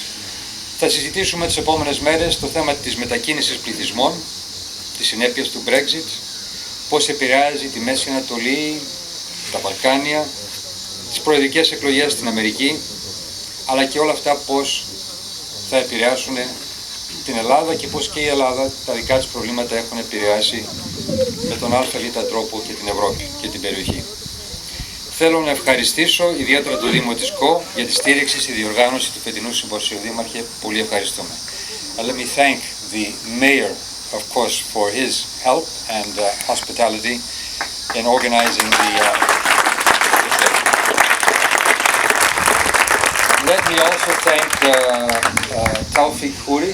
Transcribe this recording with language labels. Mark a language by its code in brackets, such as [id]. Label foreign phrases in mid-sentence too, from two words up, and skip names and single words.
[el] Θα συζητήσουμε τις επόμενες μέρες το θέμα της μετακίνησης πληθυσμών, τις συνέπειες του Brexit, πώς επηρεάζει τη Μέση Ανατολή, τα Βαλκάνια, τις προεδρικές εκλογές στην Αμερική, αλλά και όλα αυτά πώς θα επηρεάσουν την Ελλάδα και πώς και η Ελλάδα τα δικά της προβλήματα έχουν επηρεάσει με τον ΑΒ τρόπο και την Ευρώπη και την περιοχή. Θέλω να ευχαριστήσω ιδιαίτερα το Δήμο της ΚΟ για τη στήριξη στη διοργάνωση του φετινού Συμποσίου. Δήμαρχε, πολύ ευχαριστούμε. [en] Let me thank the Mayor, of course, for his help and hospitality in organizing the Let me also thank Taufik Houri.